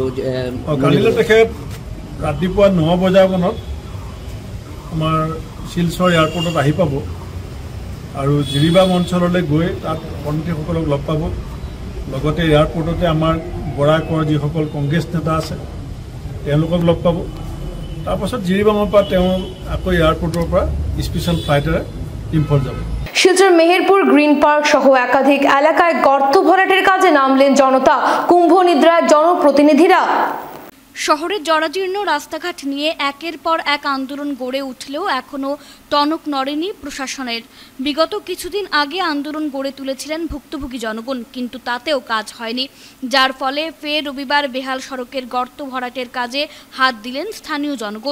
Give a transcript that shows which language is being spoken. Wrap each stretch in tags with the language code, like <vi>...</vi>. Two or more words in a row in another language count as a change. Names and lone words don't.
<as>কালিলৈ তেখেত ৰাতিপুৱা 9 বজামানত আমাৰ শিলচৰ এয়াৰপৰ্টত আহি পাব আৰু জিৰিবাম অঞ্চললৈ গৈ তাত মন্ত্ৰীসকলক লগ পাব। লগতে এয়াৰপৰ্টতে আমাৰ বৰাকৰ যিসকল কংগ্ৰেছ নেতা আছে তেওঁলোকক লগ পাব। তাৰপাছত জিৰিবামৰ পৰা তেওঁ আকৌ এয়াৰপৰ্টৰ পৰা স্পেচিয়েল ফ্লাইটেৰে ইম্ফল যাব।</as> <bn>শিলচর মেহেরপুর গ্রিন পার্ক সহ একাধিক এলাকায় গর্ত ভরাটের কাজে নামলেন জনতা। কুম্ভ নিদ্রায় জনপ্রতিনিধিরা। শহরের জরাজীর্ণ রাস্তাঘাট নিয়ে একের পর এক আন্দোলন গড়ে উঠলেও এখনও টনক নড়েনি প্রশাসনের। বিগত কিছুদিন আগে আন্দোলন গড়ে তুলেছিলেন ভুক্তভোগী জনগণ, কিন্তু তাতেও কাজ হয়নি, যার ফলে ফের রবিবার বেহাল সড়কের গর্ত ভরাটের কাজে হাত দিলেন স্থানীয় জনগণ।</bn>